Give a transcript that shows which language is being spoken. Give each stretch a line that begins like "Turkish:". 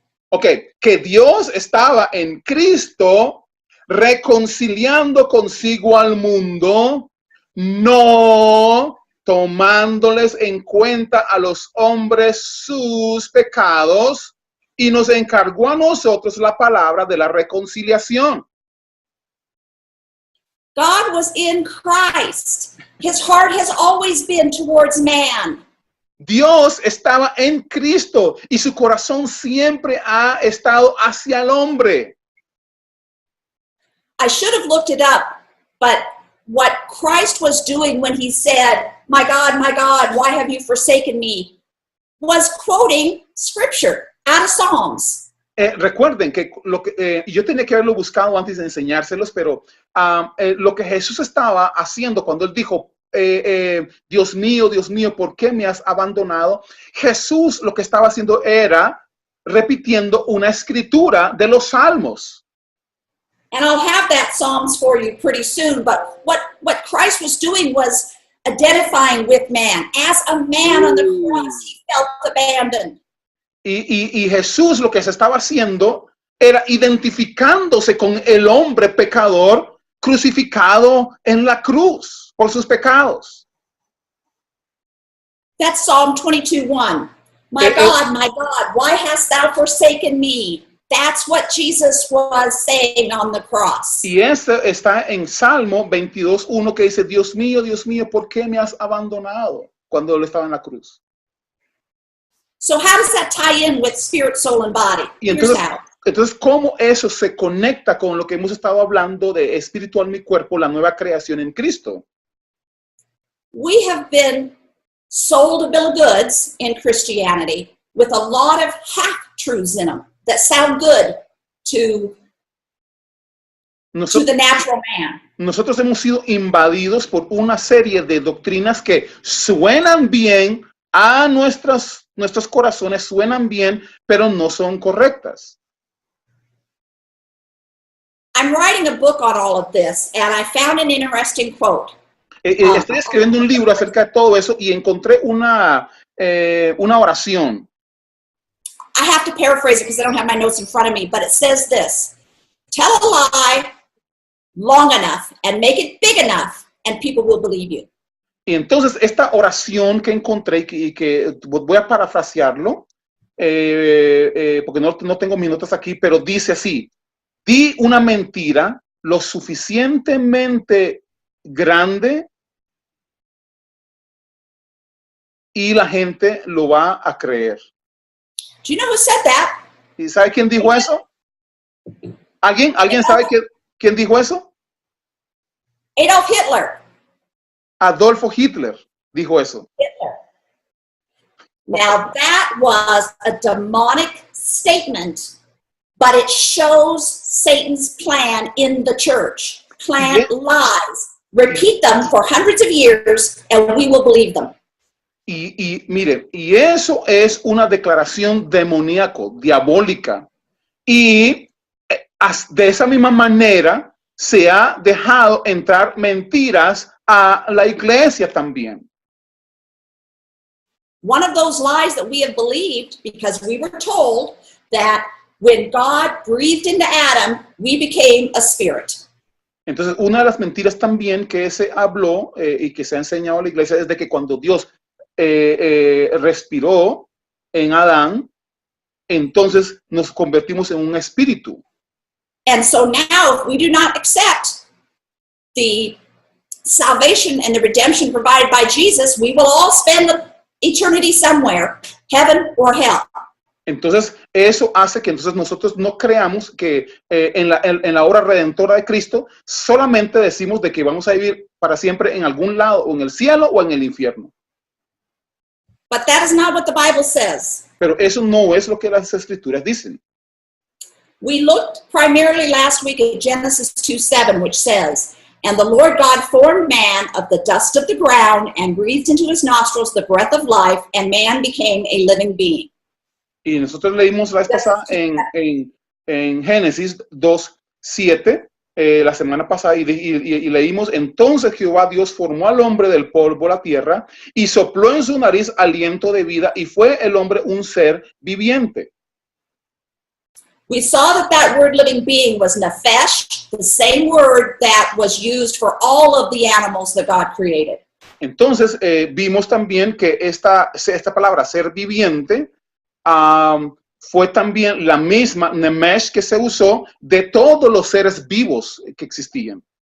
Spanish: Ok, que Dios estaba en Cristo reconciliando consigo al mundo, no tomándoles en cuenta a los hombres sus pecados, y nos encargó a nosotros la palabra de la reconciliación.
English: God was in Christ. His heart has always been towards man.
Spanish: Dios estaba en Cristo y su corazón siempre ha estado hacia el hombre.
English: I should have looked it up, but what Christ was doing when he said, my God, why have you forsaken me?" was quoting scripture out of Psalms.
Spanish: Recuerden que yo tenía que haberlo buscado antes de enseñárselos, pero lo que Jesús estaba haciendo cuando él dijo, Dios mío, ¿por qué me has abandonado? Jesús lo que estaba haciendo era repitiendo una escritura de los Salmos.
English: And I'll have that Psalms for you pretty soon, but what Christ was doing was identifying with man. As a man on the cross, he felt abandoned.
Spanish: Y Jesús lo que se estaba haciendo era identificándose con el hombre pecador crucificado en la cruz por sus pecados.
English: That's Psalm 22:1. My God, why hast thou forsaken me? That's what Jesus was saying on the cross.
Spanish: Y este está en Salmo 22:1 que dice, Dios mío, ¿por qué me has abandonado? Cuando él estaba en la cruz.
English: So how does that tie in with spirit, soul, and body?
Spanish: Y entonces, ¿cómo eso se conecta con lo que hemos estado hablando de espíritu, alma y cuerpo, la nueva creación en Cristo?
English: We have been sold a bill of goods in Christianity with a lot of half-truths in them that sound good to the natural man.
Spanish: Nosotros hemos sido invadidos por una serie de doctrinas que suenan bien a nuestros corazones, suenan bien, pero no son correctas.
English: I'm writing a book on all of this, and I found an interesting quote.
Spanish: Estoy escribiendo un libro acerca de todo eso y encontré una oración.
English: I have to paraphrase it because I don't have my notes in front of me, but it says this: tell a lie long enough and make it big enough, and people will believe you.
Spanish: Y entonces esta oración que encontré y que voy a parafrasearlo, porque no tengo mis notas aquí, pero dice así: di una mentira lo suficientemente grande y la gente lo va a creer.
English: Do you know who said that?
Spanish: ¿Y sabe quién dijo eso? ¿Alguien sabe quién dijo eso?
English: Adolf Hitler.
Spanish: Adolfo Hitler dijo eso.
English: Hitler. Now that was a demonic statement, but it shows Satan's plan in the church. Plant lies, repeat them for hundreds of years, and we will believe them.
Spanish: Y mire, y eso es una declaración demoníaco, diabólica. Y de esa misma manera se ha dejado entrar mentiras a la iglesia también.
English: One of those lies that we have believed, because we were told that when God breathed into Adam, we became a spirit.
Spanish: Entonces, una de las mentiras también que se habló y que se ha enseñado a la iglesia es de que cuando Dios respiró en Adán, entonces nos convertimos en un espíritu.
English: And so now, if we do not accept the salvation and the redemption provided by Jesus, we will all spend eternity somewhere, heaven or hell.
Spanish: Entonces, eso hace que entonces nosotros no creamos que en la obra redentora de Cristo solamente decimos de que vamos a vivir para siempre en algún lado, o en el cielo o en el infierno.
English: But that is not what the Bible says.
Spanish: Pero eso no es lo que las escrituras dicen.
English: We looked primarily last week at Genesis 2:7, which says, "And the Lord God formed man of the dust of the ground and breathed into his nostrils the breath of life, and man became a living being."
Spanish: Y nosotros leímos la vez pasada en Génesis 2:7, la semana pasada, y leímos: entonces Jehová Dios formó al hombre del polvo de la tierra y sopló en su nariz aliento de vida, y fue el hombre un ser viviente.
English: We saw that word living being was nephesh, the same word that was used for all of the animals that God created.
Spanish: Entonces vimos también que esta palabra ser viviente fue también la misma nemesh que se usó de todos los seres vivos que existían.